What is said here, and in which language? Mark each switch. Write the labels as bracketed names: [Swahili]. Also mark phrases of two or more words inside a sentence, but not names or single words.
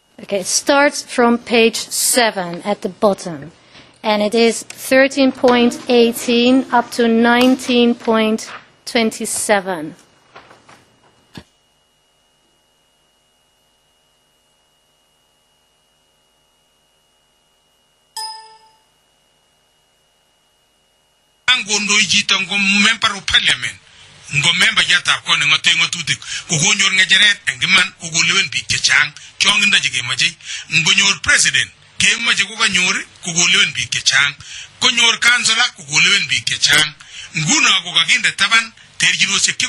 [English] Okay, it starts from page 7 at the bottom, and it is 13.18 up to 19.27. [Kalenjin] Ngondo ijito ngo [English] member of parliament [Kalenjin] ngo member jata ko ne ngote ngotutik ko gonyor ngejeret engiman ko golewen bik chechang chong inda jige maji ngonyor president ke maji ko ganyor ko golewen bik chechang ko nyor kansala ko golewen bik chechang nguna ko kaginde taban terjiro se ke